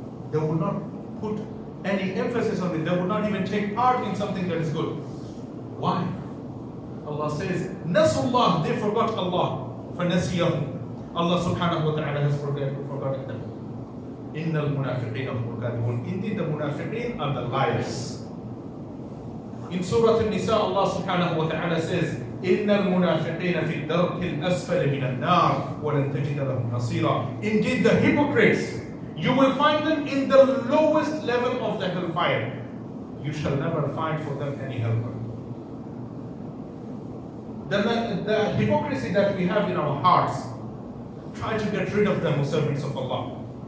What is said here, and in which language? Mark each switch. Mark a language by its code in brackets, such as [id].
[en] They would not put any emphasis on it. They would not even take part in something that is good. Why? Allah says, Nasullah, they forgot Allah. [ar] فَنَسِيَهُمْ. [en] Allah subhanahu wa ta'ala has forgotten them. [ar] إِنَّ الْمُنَافِقِينَ هُمُ الْكَاذِبُونَ. [en] Indeed, the munafiqeen are the liars. In Surah An-Nisa, Allah subhanahu wa ta'ala says, [ar] إِنَّ الْمُنَافِقِينَ فِي الدَّرْكِ الْأَسْفَلِ مِنَ النَّارِ وَلَنْ تَجِدَ لَهُمْ نَصِيرًا. [en] Indeed, the hypocrites, you will find them in the lowest level of the hellfire. You shall never find for them any helper. The hypocrisy that we have in our hearts, try to get rid of them, O servants of Allah.